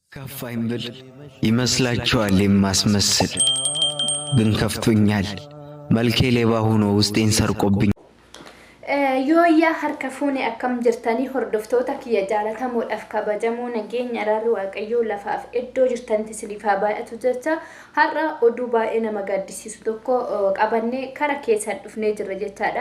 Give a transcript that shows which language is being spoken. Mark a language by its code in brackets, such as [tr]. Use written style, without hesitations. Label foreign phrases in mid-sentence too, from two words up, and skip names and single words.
[am] ከፋኝ ብል ይመስላችኋል የማስመስል ግን ከፍቶኛል መልኬ ሌባ ሆኖ ውስጤን ሰርቆብኝ [om] Yooyyaa harka fuune akkam jirtanii hordoftoota kiyya jaalatamuudhaaf kabajamoo nageenya araarri waaqayyoo lafaaf iddoo jirtanitti isiniif haa baay'atu jecha har'a oduu baay'ee nama gaddisiisu tokko qabannee kara keessan dhufnee jirra jechaadha.